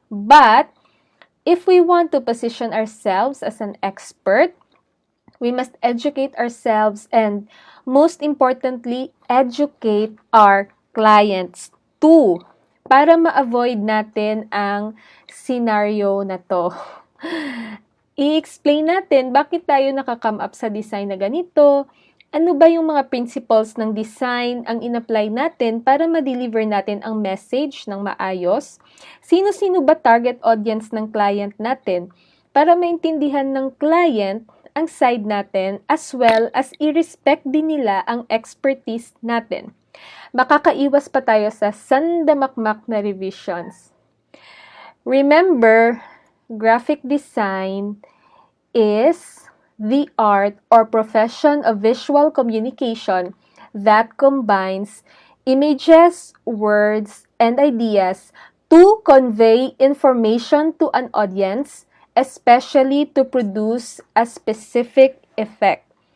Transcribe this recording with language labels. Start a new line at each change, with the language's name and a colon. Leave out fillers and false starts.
English: But, if we want to position ourselves as an expert, we must educate ourselves and, most importantly, educate our clients too,
Filipino: para ma-avoid natin ang scenario na to. I-explain natin bakit tayo nakakome up sa design na ganito, ano ba yung mga principles ng design ang in-apply natin para ma-deliver natin ang message ng maayos, sino-sino ba target audience ng client natin para maintindihan ng client ang side natin as well as i-respect din nila ang expertise natin. Makakaiwas pa tayo sa sandamakmak na revisions.
English: Remember, graphic design is the art or profession of visual communication that combines images, words, and ideas to convey information to an audience, especially to produce a specific effect.